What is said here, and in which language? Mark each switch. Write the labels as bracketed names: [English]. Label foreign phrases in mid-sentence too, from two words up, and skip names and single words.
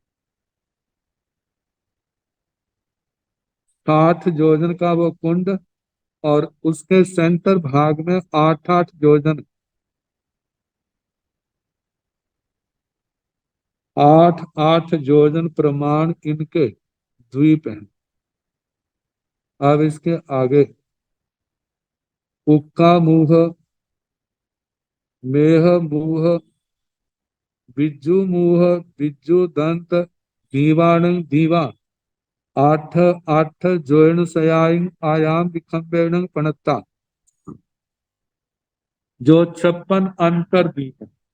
[Hindi] 60 योजन का वो कुंड और उसके सेंटर भाग में 8-8 योजन, 8-8 योजन प्रमाण इनके द्वीप हैं। अब इसके आगे उक्का मुह, मेह मुह, बिज्जू मुह, [Prakrit languages] बिज्जू दंत, दीवाण दीवा, 8-8 सयाइन आयाम विखंबेन पणता, [Hindi] जो 56 अंतर द्वीप है।